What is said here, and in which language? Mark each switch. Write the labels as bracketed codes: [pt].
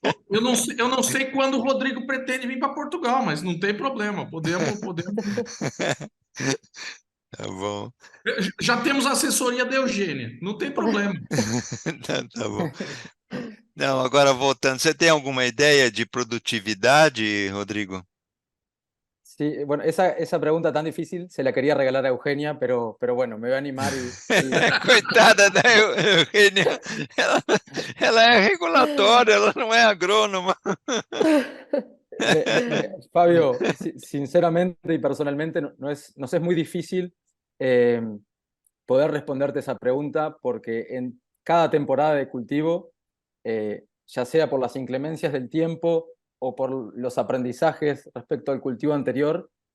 [pt] Eu não sei quando o Rodrigo pretende vir para Portugal, mas não tem problema. Podemos. Tá bom. Já temos a assessoria da Eugênia, não tem problema. Tá bom. Não, agora voltando, você tem alguma ideia de produtividade, Rodrigo? [es] Sí, bueno, esa pregunta tan difícil se la quería regalar a Eugenia, pero bueno, me voy a animar [pt] Coitada da Eugênia, ela é regulatória, ela não é agrônoma. [es] Fabio, sinceramente y personalmente nos es muy difícil poder responderte esa pregunta porque en cada temporada de cultivo, ya sea por las inclemencias del tiempo o por los aprendizajes respecto al cultivo anterior,